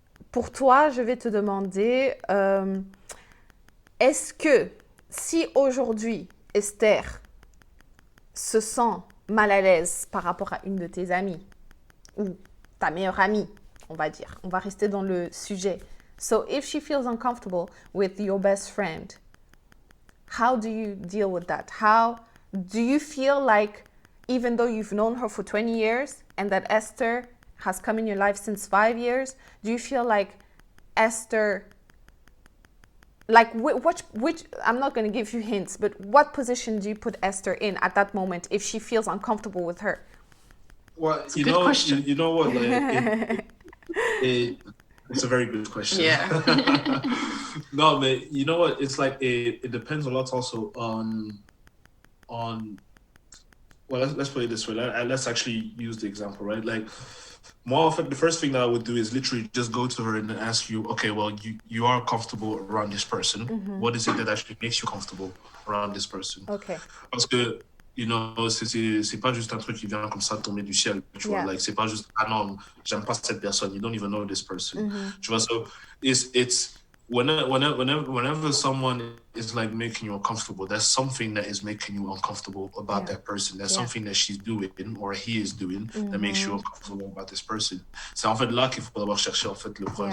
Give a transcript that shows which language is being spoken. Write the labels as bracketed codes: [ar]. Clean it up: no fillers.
[fr] Pour toi, je vais te demander, est-ce que si aujourd'hui, Esther se sent mal à l'aise par rapport à une de tes amies ou ta meilleure amie, on va dire, on va rester dans le sujet. [en] So if she feels uncomfortable with your best friend, how do you deal with that? How do you feel like even though you've known her for 20 years and that Esther has come in your life since 5 years, do you feel like Esther, like which I'm not going to give you hints, but what position do you put Esther in at that moment if she feels uncomfortable with her? Well, you know, question. You know what? Like, it's a very good question. Yeah. No, but you know what? It's like it depends a lot also on. Well, let's put it this way. Let's actually use the example, right? Like, more often, the first thing that I would do is literally just go to her and then ask you, okay, well, you are comfortable around this person. What is it that actually makes you comfortable around this person? Okay. [fr] Parce que, [en] you know, [fr] c'est pas juste un truc qui vient comme ça tomber du ciel, tu vois. Like, c'est pas juste, ah non, j'aime pas cette personne. [en] You don't even know this person. [fr] Tu vois, [en] so it's whenever someone is like making you uncomfortable, there's something that is making you uncomfortable about that person. There's something that she's doing or he is doing that makes you uncomfortable about this person. [fr] C'est en fait là qu'il faut d'abord chercher en fait le problème.